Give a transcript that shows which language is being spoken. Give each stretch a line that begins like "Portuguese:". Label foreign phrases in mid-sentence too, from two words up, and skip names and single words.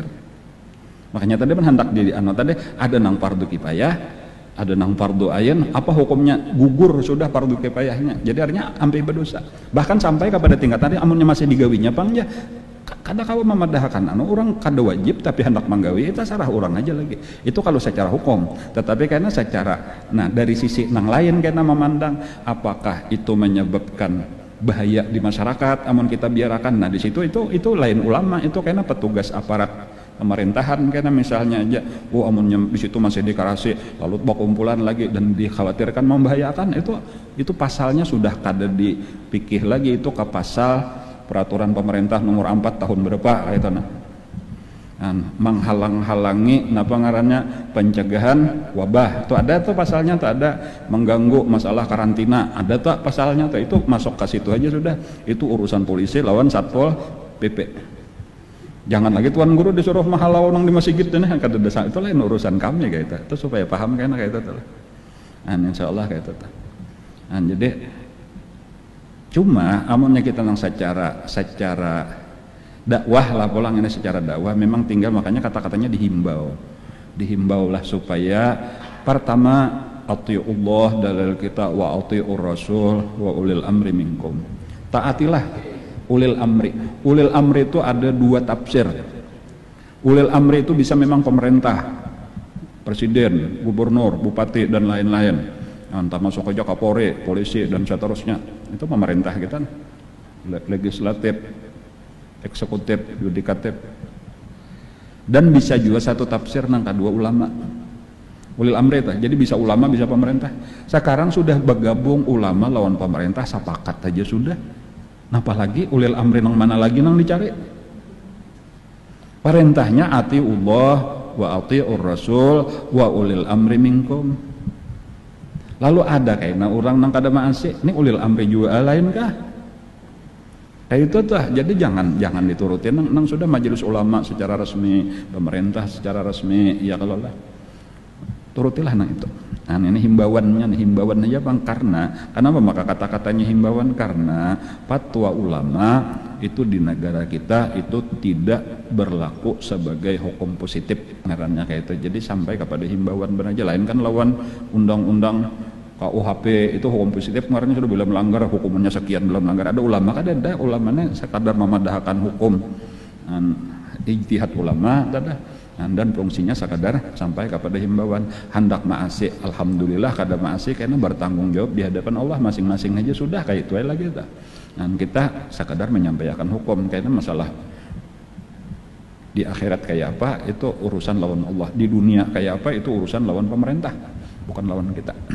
Indonesian: Makanya tadi hendak jadi tadi ada nang fardu kifayah, ada nang fardu ain, apa hukumnya gugur sudah fardu kifayahnya, jadi artinya hampir berdosa.
Banjar: Bahkan sampai kepada tingkat tadi amunnya masih digawinya pang ya kada kawa memadahkan orang kada wajib tapi hendak menggawi, itu sarah orang aja lagi.
Indonesian: Itu kalau secara hukum. Tetapi karena secara dari sisi nang lain karena memandang apakah itu menyebabkan bahaya di masyarakat amun kita biarkan. Nah di situ itu lain ulama, itu karena petugas aparat pemerintahan karena misalnya aja amunnya di situ masih dikarasi lalu berkumpulan lagi dan dikhawatirkan membahayakan, itu pasalnya sudah kada dipikir lagi, itu ke pasal peraturan pemerintah nomor 4 tahun berapa itu menghalang-halangi ngarannya pencegahan wabah, itu ada tuh pasalnya, tuh ada mengganggu masalah karantina, ada tuh pasalnya tuh, itu masuk ke situ aja sudah, itu urusan polisi lawan satpol PP.
Banjar: Jangan lagi tuan guru disuruh mahalau nang di masjid dan kada desa, itu lain urusan kami kayak itu supaya paham kan kayak itu tuh.
Indonesian: Insyaallah kayak itu tuh. Jadi cuma amunnya kita nang secara dakwah lah pulang ini secara dakwah memang tinggal, makanya kata-katanya dihimbau lah supaya pertama atiullah dalil kita
Arabic: wa atiur rasul wa ulil amri minkum,
Indonesian: taatilah ulil amri itu ada 2 tafsir. Ulil amri itu bisa memang pemerintah, presiden, gubernur, bupati dan lain-lain, entah masuk aja Kapolri, polisi dan seterusnya, itu pemerintah kita, legislatif, eksekutif, yudikatif. Dan bisa juga satu tafsir nang kedua ulama, ulil amri itu. Jadi bisa ulama bisa pemerintah. Sekarang sudah bergabung ulama lawan pemerintah sepakat aja sudah. Nah apalagi ulil amri nang mana lagi nang dicari?
Arabic: Perintahnya atiullah wa atiur rasul wa ulil amri minkum.
Banjar: Lalu ada kayaknya orang nang kada maasi, ini ulil amri juga lain kah?
Indonesian: Kayak itu tuh, jadi jangan diturutin nang sudah majelis ulama secara resmi, pemerintah secara resmi, ya kalau lah turutilah nang itu. Nah ini himbauannya, himbauan aja bang, karena kenapa maka kata-katanya himbauan? Karena fatwa ulama itu di negara kita itu tidak berlaku sebagai hukum positif ngarannya kayak itu. Jadi sampai kepada himbauan benar aja, lain kan lawan undang-undang KUHP itu hukum positif kemarin sudah bila melanggar hukumannya sekian, belum melanggar. Ada ulama kan, ada ulamanya sekadar memadahkan hukum ijtihad ulama ada. Dan fungsinya sekadar sampai kepada himbauan. Hendak maasi, alhamdulillah kada maasi karena bertanggung jawab di hadapan Allah masing-masing aja sudah kayak itu lagi kita. Dan kita sekadar menyampaikan hukum, karena masalah di akhirat kayak apa itu urusan lawan Allah, di dunia kayak apa itu urusan lawan pemerintah, bukan lawan kita.